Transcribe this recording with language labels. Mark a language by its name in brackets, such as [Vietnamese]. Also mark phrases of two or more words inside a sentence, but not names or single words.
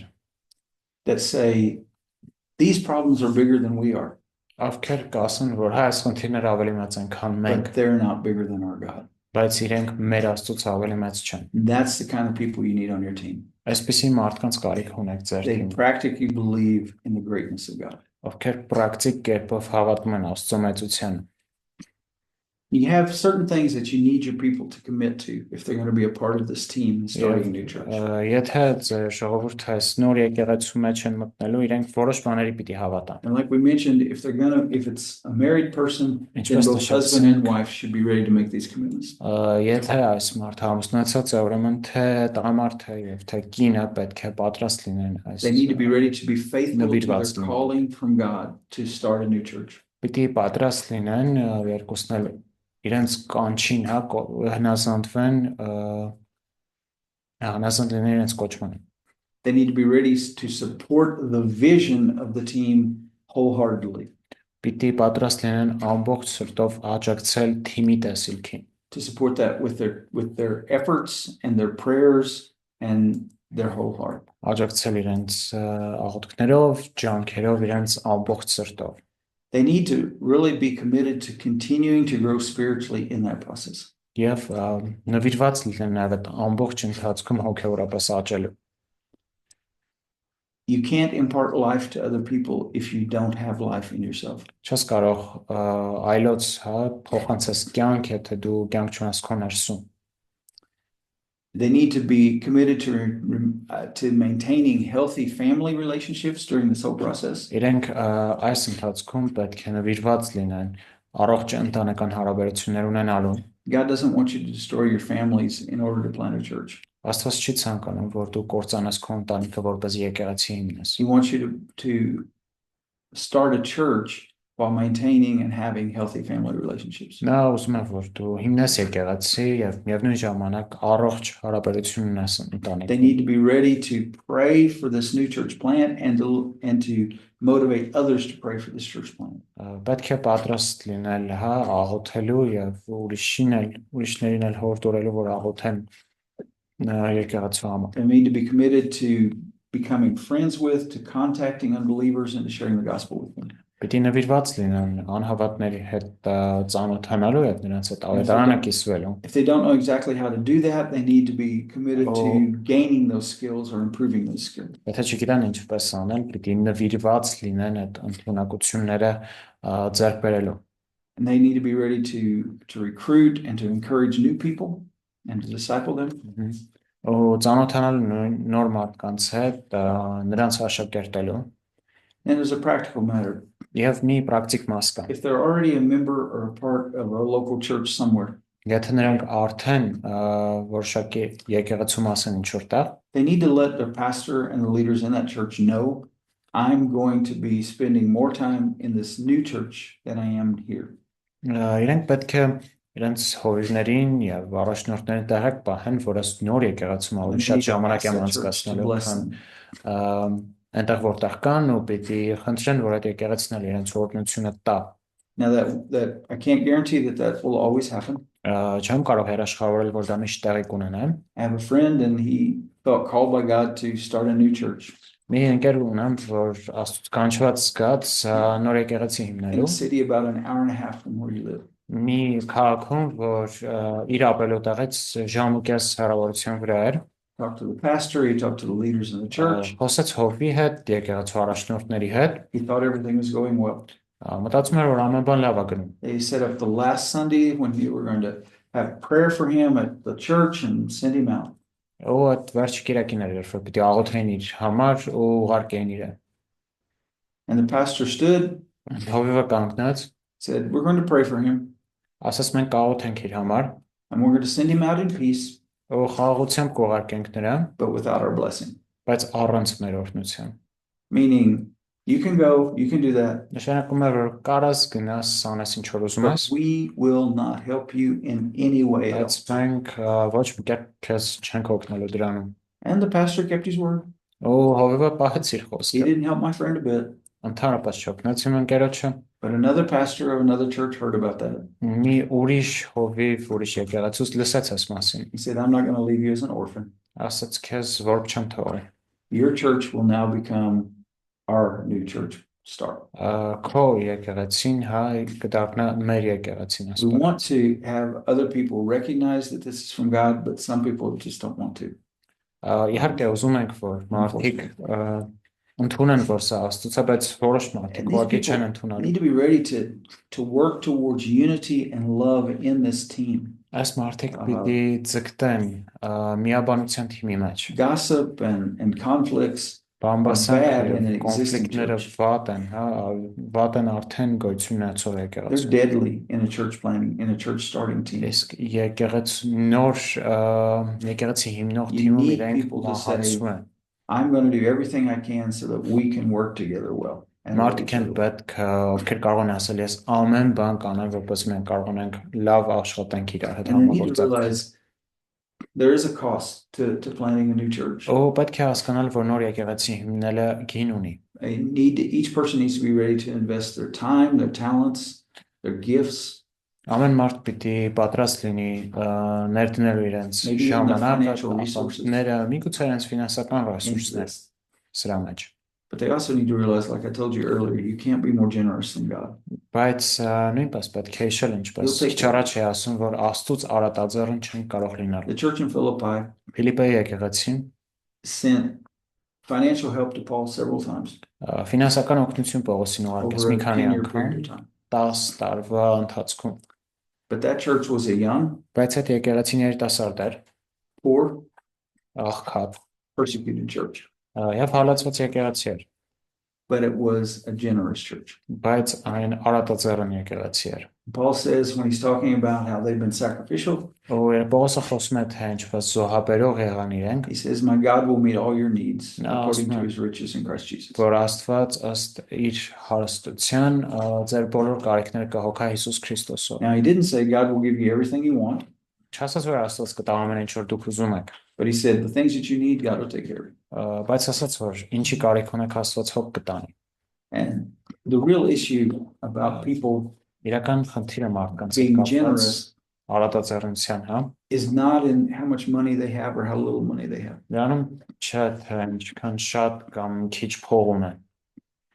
[English] that say these problems are bigger than we are, [Armenian] ովքեր կասեն, որ հա, այս խնդիրները ավելի մեծ են, քան մենք, [English] but they're not bigger than our God. [Armenian] բայց իրենք մեր Աստծոց ավելի մեծ չեն։ [English] That's the kind of people you need on your team. [Armenian] Այսպիսի մարդկանց կարիք ունեք ձեր [English] They [Armenian] թիմում, [English] practically believe in the greatness of God. [Armenian] ովքեր պրակտիկ կերպով հավատում են Աստծո մեծությանը։ [English] You have certain things that you need your people to commit to if they're going to be a part of this team and starting a new church. [Armenian] Եթե ձեր ժողովուրդը այս նոր եկեղեցու մեջ են մտնելու, իրենք որոշ բաների պիտի հավատան։ [English] And like we mentioned, if it's a married person, then [Armenian] Ինչպես [English] both husband and wife should be ready to make these commitments. [Armenian] Եթե այս մարդը ամուսնացած է, ուրեմն թե տղամարդը եւ թե կինը պետք է պատրաստ լինեն այս։ [English] They need to be ready to be faithful to their [Armenian] Նվիրված լինեն։ [English] calling from God to start a new church. [Armenian] Պիտի պատրաստ լինեն երկուսն էլ իրենց կանչին, հա, հնազանդվեն, հնազանդվեն իրենց կոչմանը։ [English] They need to be ready to support the vision of the team wholeheartedly, [Armenian] Պիտի պատրաստ լինեն ամբողջ սրտով աջակցել թիմի տեսիլքին, [English] to support that with their efforts and their prayers and their whole heart. [Armenian] աջակցել իրենց աղոթքներով, ջանքերով, իրենց ամբողջ սրտով։ [English] They need to really be committed to continuing to grow spiritually in that process. [Armenian] Եվ նվիրված լինեն նաև այդ ամբողջ ընթացքում հոգևորապես աճելու։ [English] You can't impart life to other people if you don't have life in yourself. [Armenian] Չես կարող այլոց, հա, փոխանցես կյանք, եթե դու կյանք չունես քո ներսում։ [English] They need to be committed to maintaining healthy family relationships during this whole process. [Armenian] Իրենք այս ընթացքում պետք է նվիրված լինեն առողջ ընտանեկան հարաբերություններ ունենալու։ [English] God doesn't want you to destroy your families in order to plant a church. [Armenian] Աստված չի ցանկանում, որ դու կործանես քո ընտանիքը որպես եկեղեցի հիմնես։ [English] He wants you to start a church while maintaining and having healthy family relationships. [Armenian] Նա ուզում է, որ դու հիմնես եկեղեցի եւ միևնույն ժամանակ առողջ հարաբերություն ունես [English] They [Armenian] ընտանիքում։ [English] need to be ready to pray for this new church plant and to motivate others to pray for this church plant. [Armenian] Պետք է պատրաստ լինել, հա, աղոթելու եւ ուրիշներին էլ հորդորելու, որ աղոթեն եկեղեցու համար։ [English] They need to be committed to becoming friends with, to contacting unbelievers and to sharing the gospel with them. [Armenian] Պիտի նվիրված լինեն անհավատների հետ ծանոթանալու եւ նրանց հետ [English] And if they [Armenian] ավետարանը [English] don't- [Armenian] կիսվելու։ [English] If they don't know exactly how to do that, they need to be committed Oh. to gaining those skills or improving those skills. [Armenian] Եթե չգիտեն ինչպես անել, պիտի նվիրված լինեն այդ ընդունակությունները ձեռք բերելու։ [English] And they need to be ready to recruit and to encourage new people and to disciple them. [Armenian] Ու ծանոթանալու նոր մարդկանց հետ նրանց աշակերտելու։ [English] And as a practical matter, [Armenian] Եվ մի պրակտիկ մաս կա։ [English] if they're already a member or a part of a local church somewhere, [Armenian] Եթե նրանք արդեն որոշակի եկեղեցու մաս են ինչ որտեղ, [English] they need to let their pastor and the leaders in that church know, I'm going to be spending more time in this new church than I am here. [Armenian] իրենք պետք է իրենց հովիվներին եւ առաջնորդներին տեղեկ պահեն, որ այս նոր եկեղեցում ավելի շատ ժամանակ եմ անցկացնելու, քան այնտեղ որտեղ կան, ու պիտի խնդրեն, որ այդ եկեղեցին էլ իրենց օրհնությունը տա։ [English] Now that I can't guarantee that will always happen. [Armenian] Չեմ կարող հերաշխավորել, որ դա միշտ տեղի կունենա։ [English] I have a friend and he felt called by God to start a new church [Armenian] Մի ընկեր ունեմ, որ Աստծո կանչված զգաց նոր եկեղեցի [English] in [Armenian] հիմնելու [English] a city about an hour and a half from where you live. [Armenian] մի քաղաքում, որ իր ապրելուտեղից ժամուկես հեռավորության վրա էր։ [English] Talked to the pastor, he talked to the leaders in the church. [Armenian] Խոսեց հովի հետ, եկեղեցու առաջնորդների հետ, [English] He thought everything was going well. [Armenian] մտածում էր, որ ամեն բան լավ է գնում։ [English] They set up the last Sunday when we were going to have prayer for him at the church and send him out. [Armenian] Ու այդ վերջի կիրակին էր, երբ որ պիտի աղոթեին իր համար ու ուղարկեին իրեն։ [English] And the pastor stood, [Armenian] Հովիվը կանգնեց, [English] said, we're going to pray for him [Armenian] ասաց մենք կաղոթենք իր համար, [English] and we're going to send him out in peace, [Armenian] ու խաղաղությամբ կուղարկենք նրան, [English] but without our blessing. [Armenian] բայց առանց մեր օրհնության։ [English] Meaning, you can go, you can do that, [Armenian] Նշանակում է, որ կարաս գնաս, անես ինչ որ ուզում [English] but [Armenian] ես, [English] we will not help you in any way [Armenian] բայց [English] else. [Armenian] մենք ոչ մի կերպ քեզ չենք օգնելու դրանում։ [English] And the pastor kept his word. [Armenian] Ու հովիվը պահեց իր [English] He [Armenian] խոսքը, [English] didn't help my friend a bit, [Armenian] ընդհանրապես չօգնեց իմ ընկերոջը։ [English] but another pastor of another church heard about that. [Armenian] Մի ուրիշ հովիվ, ուրիշ եկեղեցուց լսեց այս մասին։ [English] He said, I'm not going to leave you as an orphan. [Armenian] Ասաց քեզ որբ չեմ թողի։ [English] Your church will now become our new church start. [Armenian] Քո եկեղեցին հա կդառնա մեր եկեղեցին [English] We [Armenian] ասում։ [English] want to have other people recognize that this is from God, but some people just don't want to. [Armenian] Իհարկե ուզում ենք, որ մարդիկ ընդունեն, որ սա Աստծո է, բայց որոշ մարդիկ [English] And these [Armenian] ուղղակի չեն [English] people [Armenian] ընդունալու։ [English] need to be ready to work towards unity and love in this team. [Armenian] Այս մարդիկ պիտի ձգտեն միաբանության թիմի մեջ։ [English] Gossip and conflicts [Armenian] Բամբասանքները, [English] in an existing [Armenian] կոնֆլիկտները [English] church. [Armenian] վատ են, հա, վատ են արդեն գոյություն ունեցող [English] They're [Armenian] եկեղեցում։ [English] deadly in a church planning, in a church starting team. [Armenian] Իսկ նոր եկեղեցի հիմնող [English] You [Armenian] թիմում [English] need [Armenian] իրենք [English] people to say, [Armenian] մահացու են։ [English] I'm going to do everything I can so that we can work together well. And love [Armenian] Մարդիկ [English] each [Armenian] են [English] other. [Armenian] պետք, ովքեր կարող են ասել, ես ամեն բան կանեմ, որպեսզի մենք կարողանանք lավ աշխատենք իրար հետ [English] And they need to [Armenian] համագործակցել։ [English] realize there is a cost to planting a new church. [Armenian] Ու պետք է հասկանալ, որ նոր եկեղեցի հիմնելը գին ունի։ [English] Each person needs to be ready to invest their time, their talents, their gifts, [Armenian] Ամեն մարդ պիտի պատրաստ լինի ներդնելու իրենց [English] Maybe even the [Armenian] ժամանակը, [English] financial resources. [Armenian] ապրանքները, միգուցե իրենց ֆինանսական [English] into [Armenian] ռեսուրսներ [English] this. [Armenian] սրա մեջ։ [English] But they also need to realize, like I told you earlier, you can't be more generous than God. [Armenian] Բայց նույնպես պետք է հիշել, ինչպես [English] You'll take [Armenian] քիչ առաջ է ասում, որ Աստծուց արատաձեռն չեն կարող լինել։ [English] The church in Philippi [Armenian] Ֆիլիպպեի եկեղեցին [English] sent financial help to Paul several times [Armenian] ֆինանսական օգնություն Պողոսին ուղարկեց [English] over [Armenian] մի [English] a [Armenian] քանի [English] 10-year [Armenian] անգամ, [English] period of time. [Armenian] 10 տարվա ընթացքում։ [English] But that church was a young, [Armenian] Բայց այդ եկեղեցին երիտասարդ էր, [English] poor, [Armenian] աղքատ, [English] persecuted church. [Armenian] Եվ հալածված եկեղեցի էր, [English] But it was a generous church. [Armenian] բայց այն արատաձեռն եկեղեցի էր։ [English] Paul says when he's talking about how they've been sacrificial, [Armenian] Ու երբ Պողոսը խոսում է թե ինչպես զոհաբերող եղան իրենք, [English] he says, my God will meet all your needs No, according to awesome. his riches in Christ Jesus. [Armenian] որ Աստված ըստ իր հարստության ձեր բոլոր կարիքները կհոգա Հիսուս Քրիստոսով։ [English] Now, he didn't say God will give you everything you want, [Armenian] Չասաց որ Աստված կտա ամեն ինչ որ դուք ուզում եք, [English] but he said the things that you need, God will take care of. [Armenian] բայց ասաց որ ինչի կարիք ունեք Աստված հոգ կտանի։ [English] And the real issue about people [Armenian] Իրական խնդիրը մարդկանց հետ [English] being [Armenian] կապված [English] generous [Armenian] արատաձեռնության, հա, [English] is not in how much money they have or how little money they have. [Armenian] դրանում չէ թե ինչքան շատ կամ քիչ փող ունեն,